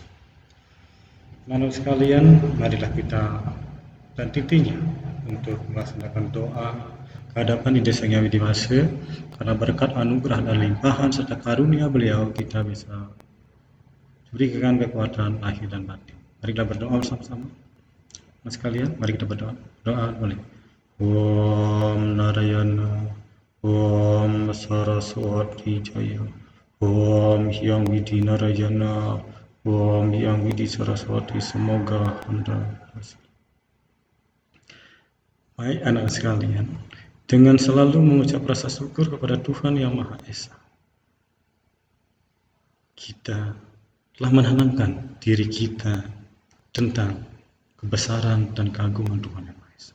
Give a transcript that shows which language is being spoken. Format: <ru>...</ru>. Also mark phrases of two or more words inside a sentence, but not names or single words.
<id>Anak sekalian, marilah kita dan titiknya untuk melaksanakan doa kehadapan Ida Sang Hyang Widi Wasa, karena berkat anugerah dan limpahan serta karunia beliau kita bisa diberikan kekuatan lahir dan batin. Mari kita berdoa bersama-sama. Mas sekalian, mari kita berdoa. Doa boleh. Om Narayana, Om Saraswati Jaya, Om Hyang Widi Narayana, Om Hyang Widi Saraswati. Semoga Anda berhasil. Baik anak sekalian, dengan selalu mengucap rasa syukur kepada Tuhan Yang Maha Esa, kita telah menanamkan diri kita tentang kebesaran dan keagungan Tuhan Yang Maha Esa.</id>